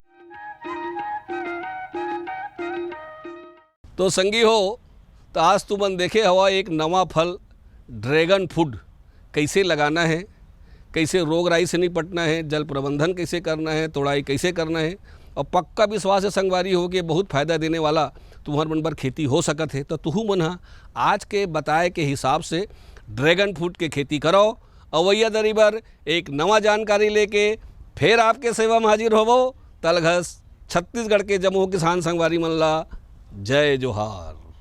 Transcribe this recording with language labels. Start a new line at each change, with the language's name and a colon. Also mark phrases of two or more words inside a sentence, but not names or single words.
Chhattisgarhi: तो संगी हो, तो आज तुमन देखे हवा एक नवा फल ड्रैगन फ्रूट कैसे लगाना है, कैसे रोग राई से निपटना है, जल प्रबंधन कैसे करना है, तोड़ाई कैसे करना है, और पक्का विश्वास है संगवारी हो के बहुत फ़ायदा देने वाला तुम्हार मन पर खेती हो सकत है। तो तुहू मन आज के बताए के हिसाब से ड्रैगन फ्रूट के खेती करो। अवैया दरी बर एक नवा जानकारी लेके फिर आपके सेवा में हाजिर होवो। तलघस छत्तीसगढ़ के जम्मू किसान संगवारी मन ला जय जोहार।